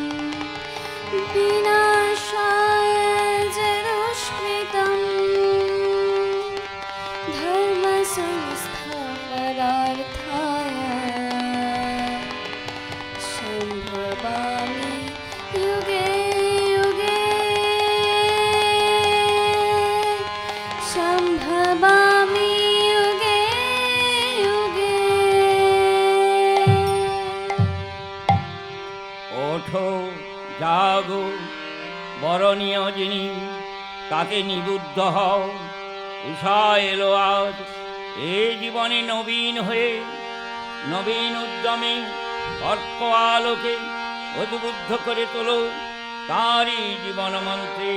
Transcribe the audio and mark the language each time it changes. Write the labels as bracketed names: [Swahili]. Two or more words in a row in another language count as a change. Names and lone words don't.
[Sanskrit] विनाशाय दुष्कृतं धर्मसंस्थापनार्थाय सम्भवामि युगे युगे सम्भवामि युगे युगे। [Bangla] ওঠো জাগো বরণীয় যিনি তাতে নিবুদ্ধ হও। উষা এলো আজ এ জীবনে নবীন হয়ে, নবীন উদ্যমে অর্ক আলোকে উদ্বুদ্ধ করে তোলো তাঁরই জীবন মন্ত্রে।